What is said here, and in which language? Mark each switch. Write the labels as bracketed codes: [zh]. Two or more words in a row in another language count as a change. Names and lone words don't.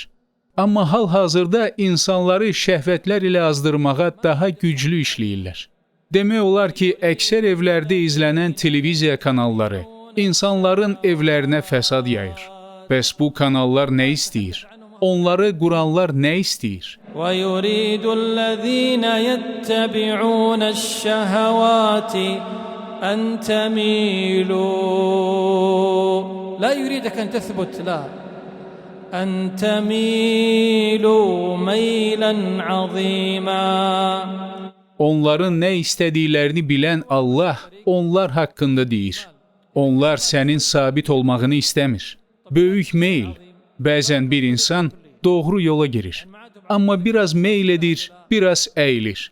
[az] Amma hal-hazırda insanları şəhvətlər ilə azdırmağa daha güclü işləyirlər. Demək olar ki, əksər evlərdə izlənən televiziya kanalları insanların evlərinə fəsad yayır. Bəs bu kanallar nə istəyir? Onları quranlar nə istəyir? [ar] وَيُرِيدُ الَّذِينَ يَتَّبِعُونَ الشَّهَوَاتِ أَن تَمِيلُوا لا يريدك أن تثبت لا أن تَمِيلُوا مَيْلًا عَظِيمًا. [az] Onların nə istədiklərini bilən Allah onlar haqqında deyir. Onlar sənin sabit olmağını istəmir. Böyük meyl. Bəzən bir insan doğru yola girir. Amma biraz meyl edir, biraz əyilir.